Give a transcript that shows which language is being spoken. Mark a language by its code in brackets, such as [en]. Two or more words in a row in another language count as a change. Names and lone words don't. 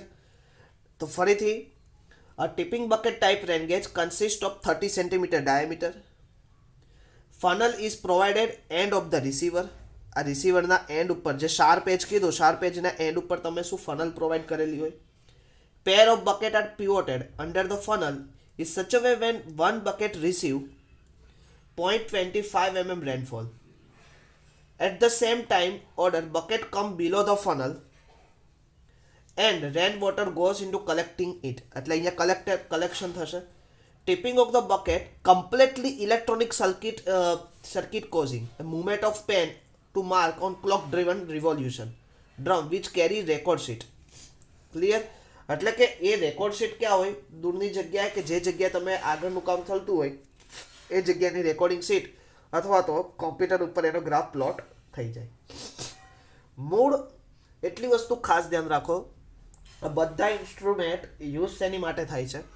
[gu] તો ફરીથી, [en] a tipping bucket type raingauge consist of 30 centimeter diameter. funnel is provided end of the receiver. [gu] આ રિસીવરના એન્ડ ઉપર જે [en] sharp edge [gu] કીધું, [en] sharp edgeના [gu] એન્ડ ઉપર તમે શું [en] funnel provide [gu] કરેલી હોય. [en] Pair of bucket are pivoted under the funnel is such a way when one bucket receive 0.25 mm rainfall. At the same time, other bucket come below the funnel and rainwater goes into collecting it. [gu] એટલે અહીંયા collection થશે. [en] Tipping of the bucket completely electronic circuit causing a movement of pen to mark on clock driven revolution drum which carry record sheet. [gu] ક્લિયર? એટલે કે એ [en] record sheet [gu] ક્યાં હોય? દૂરની જગ્યાએ કે જે જગ્યાએ તમે આગળનું કામ થતું હોય એ જગ્યાની [en] recording sheet [gu] અથવા તો કોમ્પ્યુટર ઉપર એનો [en] graph plot [gu] થઈ જાય. મૂળ એટલી વસ્તુ ખાસ ધ્યાન રાખો, આ બધા [en] instrument use [gu] શેની માટે થાય છે?